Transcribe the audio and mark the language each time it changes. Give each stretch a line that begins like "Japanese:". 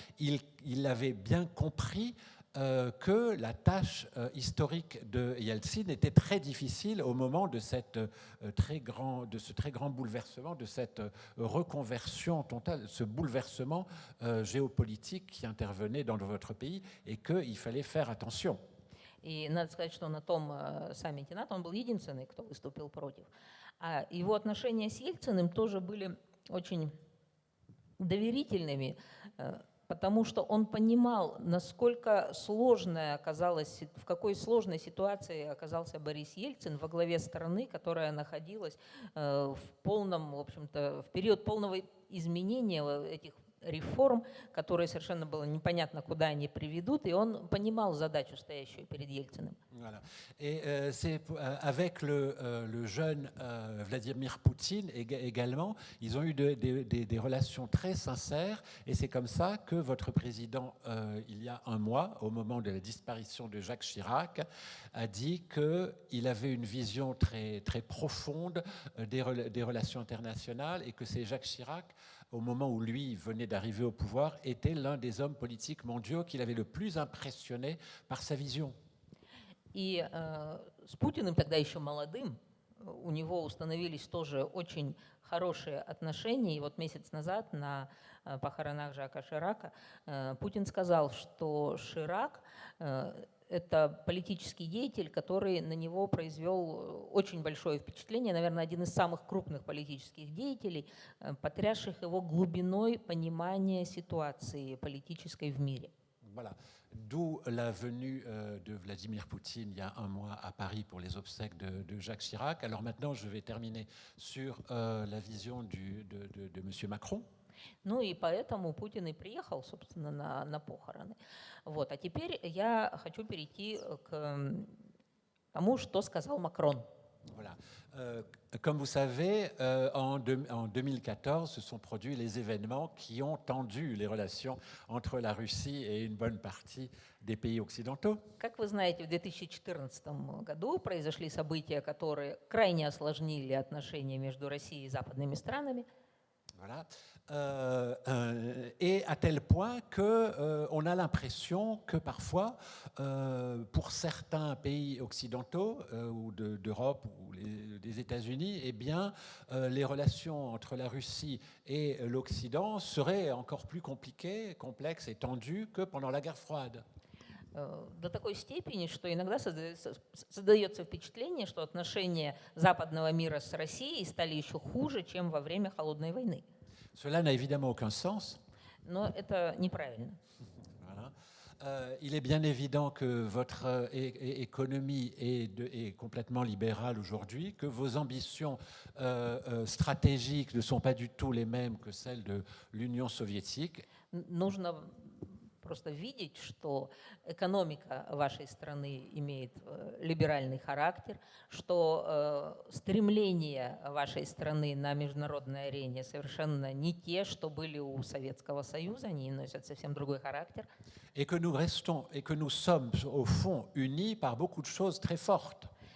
French: Il avait bien compris que la tâche historique de Yeltsin était très difficile au moment de ce très grand bouleversement, de cette reconversion totale, ce bouleversement géopolitique qui intervenait dans votre pays, et qu'il fallait faire attention.
Russian: И надо сказать, что на том саммите НАТО он был единственный, кто выступил против. А его отношения с Ельциным тоже были очень доверительными. потому что он понимал, насколько сложная оказалась, в какой сложной ситуации оказался Борис Ельцин во главе страны, которая находилась в полном, в общем-то, в период полного изменения этих реформ, которые совершенно было непонятно, куда они приведут, и он понимал задачу, стоящую перед Ельциным.
French: Voilà. Et c'est avec le jeune Vladimir Poutine également, ils ont eu des relations très sincères, et c'est comme ça que votre président, il y a un mois, au moment de la disparition de Jacques Chirac, a dit qu'il avait une vision très, très profonde des relations internationales, et que c'est Jacques Chirac, au moment où lui venait d'arriver au pouvoir, était l'un des hommes politiques mondiaux qu'il avait le plus impressionné par sa vision.
Russian: И с Путиным, тогда еще молодым, у него установились тоже очень хорошие отношения. И вот месяц назад на похоронах Жака Ширака Путин сказал, что Ширак это политический деятель, который на него произвел очень большое впечатление, наверное, один из самых крупных политических деятелей, потрясших его глубиной понимания ситуации политической в мире.
French: Voilà. D'où la venue de Vladimir Poutine il y a un mois à Paris pour les obsèques de Jacques Chirac. Alors maintenant, je vais terminer sur la vision de M. Macron.
Russian: Ну и поэтому Путин и приехал, собственно, на похороны. Вот. А теперь я хочу перейти к тому, что сказал Макрон.
French: Voilà. Comme vous savez, en 2014, se sont produits les événements qui ont tendu les relations entre la Russie et une bonne partie des pays occidentaux.
Russian: Как вы знаете, в 2014 году произошли события, которые крайне осложнили отношения между Россией и западными странами.
French: Voilà. Et à tel point qu'on a l'impression que parfois, pour certains pays occidentaux ou d'Europe ou des États-Unis, eh bien, les relations entre la Russie et l'Occident seraient encore plus compliquées, complexes et tendues que pendant la guerre froide.
Russian: До такой степени, что иногда создается впечатление, что отношения западного мира с Россией стали еще хуже, чем во время Холодной войны.
French: Cela n'a évidemment aucun sens.
Russian: Но это неправильно.
French: Voilà. Il est bien évident que votre économie est complètement libérale aujourd'hui, que vos ambitions stratégiques ne sont pas du tout les mêmes que celles de l'Union soviétique.
Russian: Нужно просто видеть, что экономика вашей страны имеет либеральный характер, что стремления вашей страны на международной арене совершенно не те, что были у Советского Союза, они носят совсем другой характер.
French: Et que nous restons, et que nous sommes au fond unis par beaucoup de choses très fortes.